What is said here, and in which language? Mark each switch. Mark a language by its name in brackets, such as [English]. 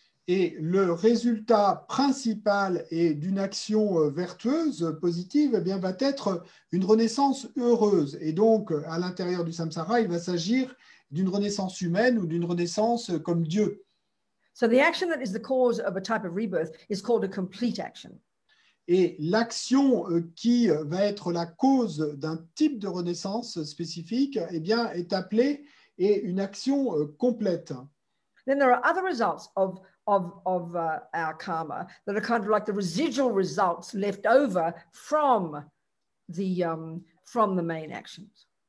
[French] Et le résultat principal d'une action vertueuse, positive, eh bien, va être une renaissance heureuse. Et donc, à l'intérieur du samsara, il va s'agir d'une renaissance humaine ou d'une renaissance comme Dieu. [English] So the action that is the cause of a type of rebirth is called a complete action. [French] Et l'action qui va être la cause d'un type de renaissance spécifique, eh bien, est appelée une action complète. [English] Then there are other results of our karma that are kind of like the residual results left over from the main actions.